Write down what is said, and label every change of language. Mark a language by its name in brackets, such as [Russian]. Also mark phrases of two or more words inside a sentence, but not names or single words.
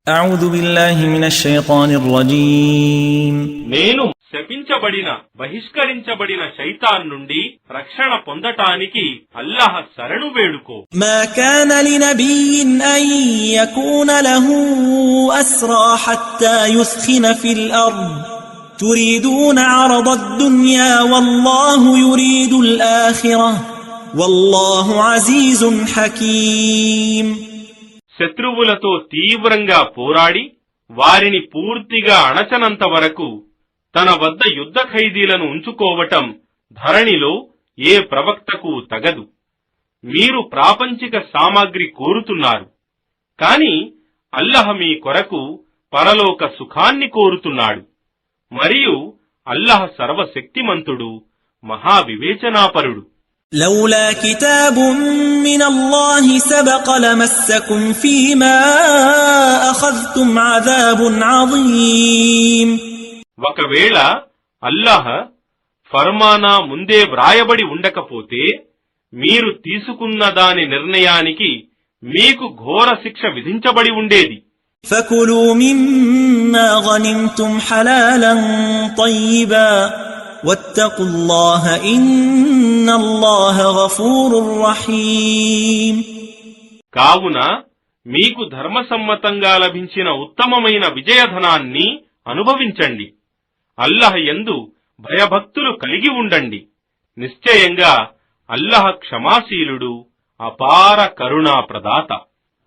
[Arabic] أعوذ بالله من الشيطان الرجيم [Telugu] నేను శపించబడిన బహిష్కరించబడిన శైతాన్ నుండి రక్షణ పొందటానికి అల్లాహ్ శరణు వేడుకో. [Arabic] ما كان لنبي أن يكون له أسرى حتى يثخن في الأرض تريدون عرض الدنيا والله يريد الآخرة والله عزيز حكيم. [Telugu] శత్రువులతో తీవ్రంగా పోరాడి వారిని పూర్తిగా అణచనంత వరకు తన వద్ద యుద్ధ ఖైదీలను ఉంచుకోవటం ధరణిలో ఏ ప్రవక్తకు తగదు. మీరు ప్రాపంచిక సామాగ్రి కోరుతున్నారు, కాని అల్లహ మీ కొరకు పరలోక సుఖాన్ని కోరుతున్నాడు. మరియు అల్లహ సర్వశక్తిమంతుడు, మహావివేచనాపరుడు. [Arabic] لولا كتاب من الله سبق لمسكم فيما أخذتم عذاب عظيم. [Telugu] ఒకవేళ అల్లాహ్ ఫర్మానా ముందే వ్రాయబడి ఉండకపోతే మీరు తీసుకున్న దాని నిర్ణయానికి మీకు ఘోర శిక్ష విధించబడి ఉండేది. [Arabic] فكلوا مما غنمتم حلالا طيبا واتقوا الله إن الله غفور رحيم. [Telugu] కావున మీకు ధర్మసమ్మతంగా లభించిన ఉత్తమమైన విజయధనాన్ని అనుభవించండి. అల్లహ్ యందు భయభక్తులు కలిగి ఉండండి. నిశ్చయంగా అల్లహ్ క్షమాశీలుడు, అపార కరుణా ప్రదాత.